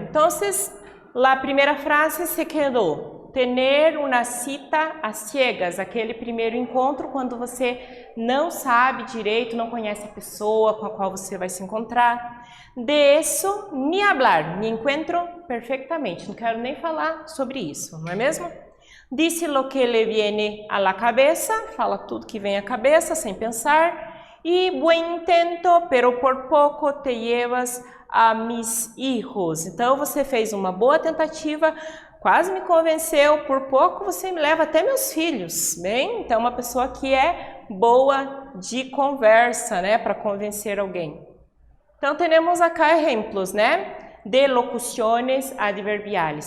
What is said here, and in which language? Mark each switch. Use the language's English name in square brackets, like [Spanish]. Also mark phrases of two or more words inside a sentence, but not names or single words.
[Spanish] Entonces, la primera frase se quedou. Tener una cita a ciegas, [Portuguese] aquele primeiro encontro quando você não sabe direito, não conhece a pessoa com a qual você vai se encontrar. [Spanish] De eso, ni hablar, me encuentro perfectamente. [Portuguese] Não quero nem falar sobre isso, não é mesmo? [Spanish] Dice lo que le viene a la cabeza, [Portuguese] fala tudo que vem à cabeça sem pensar. [Spanish] E buen intento, pero por pouco te llevas a mis hijos. [Portuguese] Então você fez uma boa tentativa, quase me convenceu, por pouco você me leva até meus filhos. Bem, então uma pessoa que é boa de conversa, né, para convencer alguém. Então temos acá exemplos, né, de locuções adverbiales.